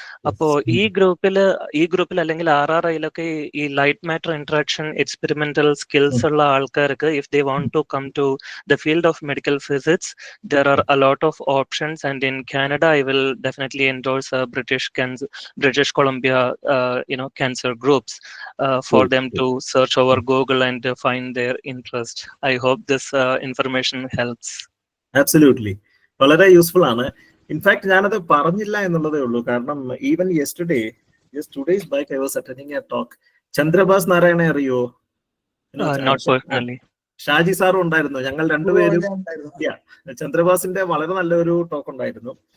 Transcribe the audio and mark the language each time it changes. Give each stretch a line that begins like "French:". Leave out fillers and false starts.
Malayalam: അപ്പോ ഈ ഗ്രൂപ്പിൽ അല്ലെങ്കിൽ RRIയിലൊക്കെ ഈ light matter interaction experimental skills ഉള്ള ആൾക്കാർക്ക്,
English: If they want to come to the field of medical physics, there are a lot of options, and in Canada I will definitely endorse British Columbia cancer groups for them to search over Google and find their interest. I hope this information helps. Absolutely,
Malayalam: വളരെ useful ആണ്. In fact ഞാനത് പറഞ്ഞില്ല എന്നുള്ളതേ ഉള്ളൂ. കാരണം
English: Even just 2 days back I was attending a talk.
Malayalam: Chandrabhas Narayana അറിയോ?
English: Not personally.
Malayalam: Shaji സാറും ഉണ്ടായിരുന്നു. ഞങ്ങൾ രണ്ടുപേരും ചന്ദ്രബാസിന്റെ വളരെ നല്ലൊരു ടോക്ക് ഉണ്ടായിരുന്നു.